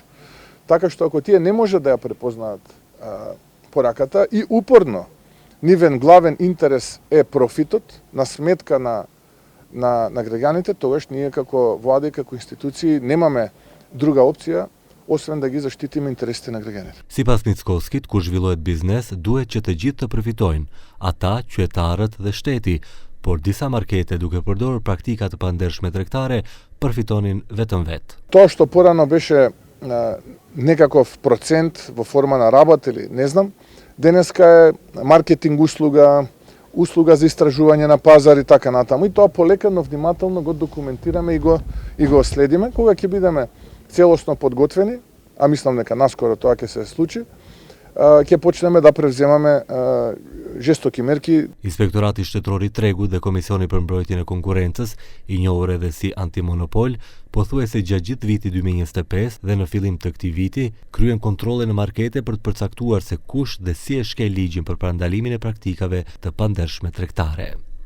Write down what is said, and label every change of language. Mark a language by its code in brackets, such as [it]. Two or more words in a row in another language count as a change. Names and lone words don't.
[mk] Така што ако тие не може да ја препознаат пораката и упорно нивен главен интерес е профитот на сметка на граѓаните, тогаш ние како влада и како институции немаме друга опција освен да ги заштитиме интересите на граѓаните. [sq] Sipas Mickoskit, kur zhvillohet biznes, duhet që të gjithë të përfitojnë, ata, qytetarët dhe shteti, por disa markete duke përdorur praktika të pandershme tregtare përfitonin vetëm vetë. [mk] Тоа што порано беше некаков процент во форма на работа или не знам, денеска е маркетинг услуга за истражување на пазар и така натаму. И тоа полека, но внимателно го документираме и го следиме. Кога ќе бидеме целосно подготвени, а мислам дека наскоро тоа ќе се случи, ќе почнеме да превземаме жестоки мерки. [sq] Inspektorati Shtetëror i Tregut dhe Komisioni për Mbrojtjen e Konkurrencës, i njohur edhe si antimonopol, pothuajse gjatë gjithë vitit 2025 dhe në fillim të këtij viti kryen kontrolle në markete për të përcaktuar se kush dhe si e shkel ligjin për parandalimin e praktikave të pandershme tregtare.